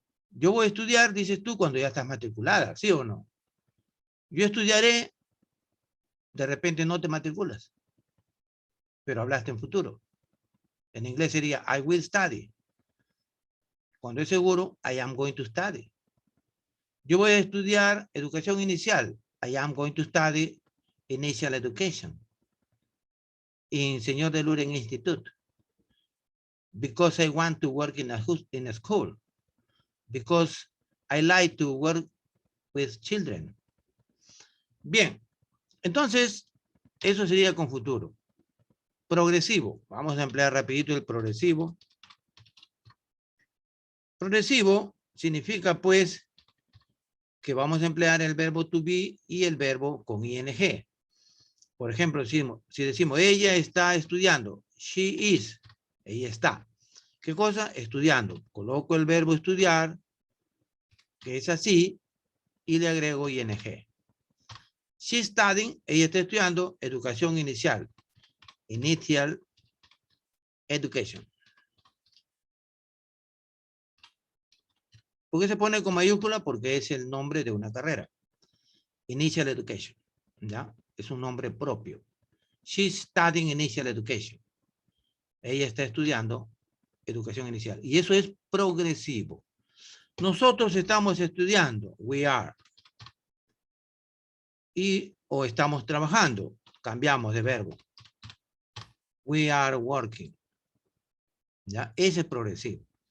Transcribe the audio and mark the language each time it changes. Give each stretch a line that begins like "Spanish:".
Spanish: Yo voy a estudiar, dices tú, cuando ya estás matriculada, ¿sí o no? Yo estudiaré, de repente no te matriculas, pero hablaste en futuro. En inglés sería
English: I will study.
Spanish: Cuando es seguro,
English: I am going to study.
Spanish: Yo voy a estudiar educación inicial.
English: I am going to study initial education in Señor de Lourdes Institute. Because I want to work in a school. Because I like to work with children.
Spanish: Bien, entonces, eso sería con futuro. Progresivo. Vamos a emplear rapidito el progresivo. Progresivo significa, pues, que vamos a emplear el verbo to be y el verbo con ing. Por ejemplo, si decimos, ella está estudiando.
English: She is.
Spanish: Ella está. ¿Qué cosa? Estudiando. Coloco el verbo estudiar, que es así, y le agrego ing.
English: She's studying.
Spanish: Ella está estudiando educación inicial.
English: Initial education.
Spanish: ¿Por qué se pone con mayúscula? Porque es el nombre de una carrera.
English: Initial education.
Spanish: ¿Ya? Es un nombre propio.
English: She's studying initial education.
Spanish: Ella está estudiando educación inicial. Y eso es progresivo. Nosotros estamos estudiando.
English: We are.
Spanish: O estamos trabajando. Cambiamos de verbo.
English: We are working.
Spanish: ¿Ya? Ese es progresivo.